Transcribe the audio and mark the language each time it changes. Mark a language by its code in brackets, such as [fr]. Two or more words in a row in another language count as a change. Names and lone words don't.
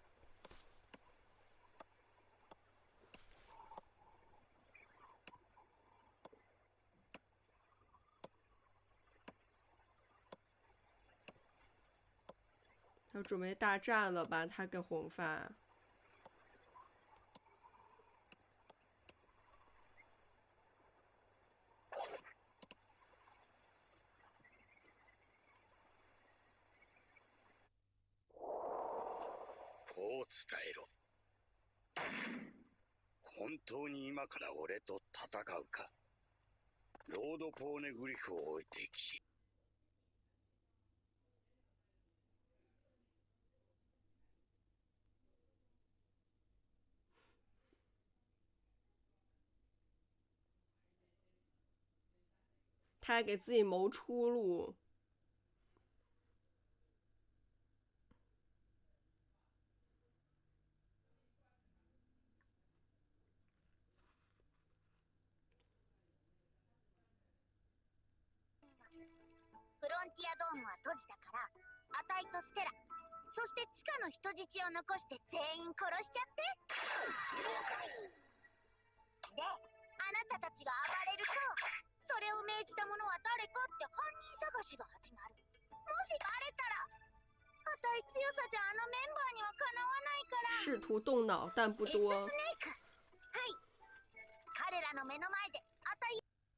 [zh] 要准备大战了吧？他跟红发。 [ja] こう伝えろ。本当に今から俺と戦うか。ロード・ポーネグリフを置いてき。 [zh] 他还给自己谋出路。 [ja] フロンティアドームは閉じたから、アタイとステラ、そして地下の人質を残して全員殺しちゃって。で、あなたたちが暴れると、それを命じた者は誰かって犯人探しが始まる。もしバレたら、あたい強さじゃあのメンバーにはかなわないから。 [zh] 试图动脑，但不多。 [ja] スネーク。はい。彼らの目の前で、あたい。